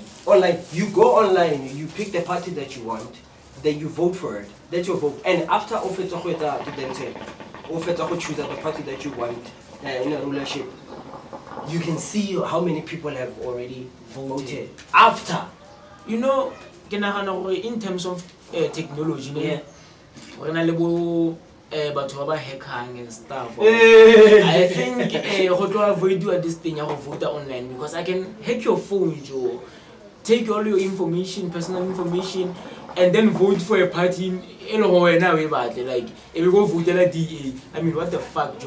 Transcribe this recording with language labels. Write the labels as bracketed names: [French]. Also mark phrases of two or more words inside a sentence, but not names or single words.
[English] Online, you go online, you pick the party that you want, then you vote for it. That's your vote. And after choose the party that you want in a rulership, you can see how many people have already voted. After. You know, [Northern Sotho] ke nagana gore [English] in terms of technology, [Northern Sotho] ne? Yeah. Re na le bo batho ba hackang [English] and stuff. [Northern Sotho] Eh. [English] I think [Northern Sotho] go tlo [English] avoid this thing [Northern Sotho] ya go [English] vote online because I can hack your phone, Joe. Take all your information, personal information, and then vote for a party. Like if you go vote like DA, I mean, what the fuck, Joe?